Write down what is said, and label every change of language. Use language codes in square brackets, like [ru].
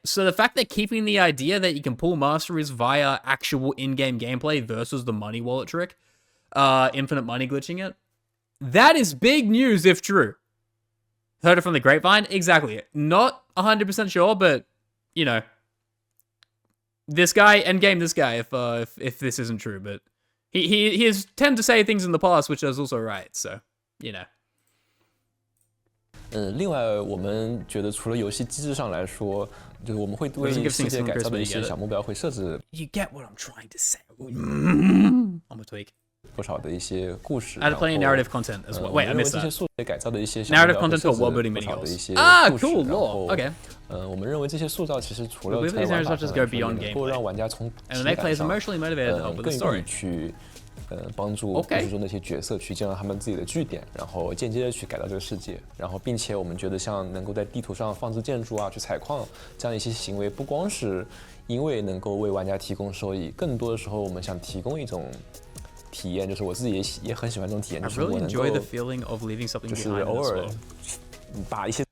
[en] So the fact they're keeping the idea that you can pull masteries via actual in-game gameplay versus the money wallet trick, infinite money glitching it, that is big news if true. Heard it from the grapevine? Exactly. Not 100% sure, but, you know, this guy, endgame this guy, if this isn't true, but he has tended to say things in the past, which is also right, so, you know. [zh] 另外，我们觉得除了游戏机制上来说，就是我们会对世界改造的一些小目标会设置。 [en] You get what I'm trying to say. I'm a tweak. [zh] 不少的一些故事 [en] ，add plenty of narrative content as well. Wait, I missed that. [zh] 这些素材改造的一些 [en] narrative content to world building mini goals. Ah, cool, lore. Okay. [zh] 我们认为这些塑造其实除了在玩法上能够让玩家从情感上更容易去帮助故事中那些角色去建造他们自己的据点，然后间接的去改造这个世界，然后并且我们觉得像能够在地图上放置建筑啊，去采矿这样一些行为，不光是因为能够为玩家提供收益，更多的时候我们想提供一种体验，就是我自己也很喜欢这种体验，就是我能够就是偶尔把一些